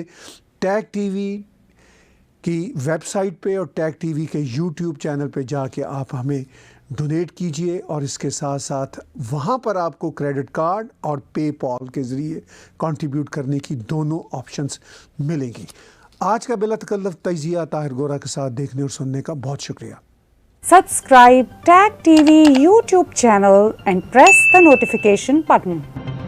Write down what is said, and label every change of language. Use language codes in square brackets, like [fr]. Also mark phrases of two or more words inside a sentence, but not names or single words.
[hi] टैग टीवी की वेबसाइट पे और टैग टीवी के YouTube चैनल पे जाके आप हमें डोनेट कीजिए और इसके साथ साथ वहाँ पर आपको [en] credit card [hi] और पेपॉल के ज़रिए कंट्रीब्यूट करने की दोनों ऑप्शंस मिलेंगी। आज का बिला तकल्लुफ़ तजिया ताहिर गोरा के साथ देखने और सुनने का बहुत शुक्रिया। [en] Subscribe Tag TV YouTube channel and press the notification button.